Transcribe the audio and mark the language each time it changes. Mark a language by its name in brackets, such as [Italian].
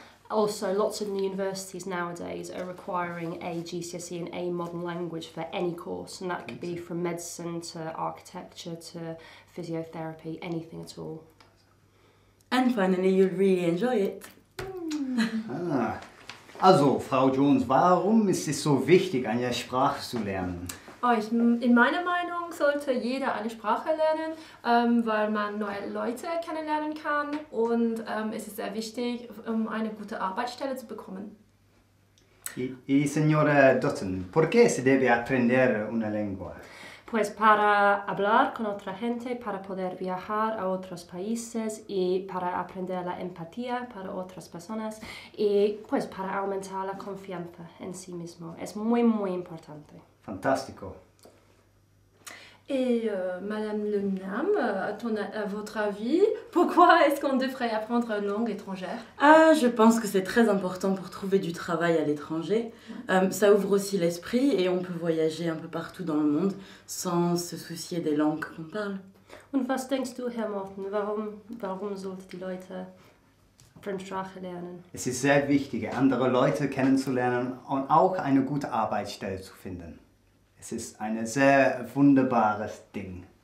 [English] Also, lots of universities nowadays are requiring a GCSE and a modern language for any course, and that could be from medicine to architecture to physiotherapy, anything at all. And finally, you'll really enjoy it. [German] Also, Frau Jones, warum ist es so wichtig, eine Sprache zu lernen? In meiner Meinung sollte jeder eine Sprache lernen, weil man neue Leute kennenlernen kann und es ist sehr wichtig, um eine gute Arbeitsstelle zu bekommen. [Spanish] Y señora Dutton, ¿por qué se debe aprender una lengua? Pues para hablar con otra gente, para poder viajar a otros países y para aprender la empatía para otras personas y pues para aumentar la confianza en sí mismo. Es muy, muy importante. Fantástico. [French] Et Madame Le Nam, à votre avis, pourquoi est-ce qu'on devrait apprendre une langue étrangère? Ah, je pense que c'est très important pour trouver du travail à l'étranger. Ça ouvre aussi l'esprit et on peut voyager un peu partout dans le monde sans se soucier des langues qu'on parle. [German] Und was denkst du, Herr Martin, warum sollten die Leute Fremdsprache lernen? Es ist sehr wichtig, andere Leute kennenzulernen und auch eine gute Arbeitsstelle zu finden. Es ist ein sehr wunderbares Ding.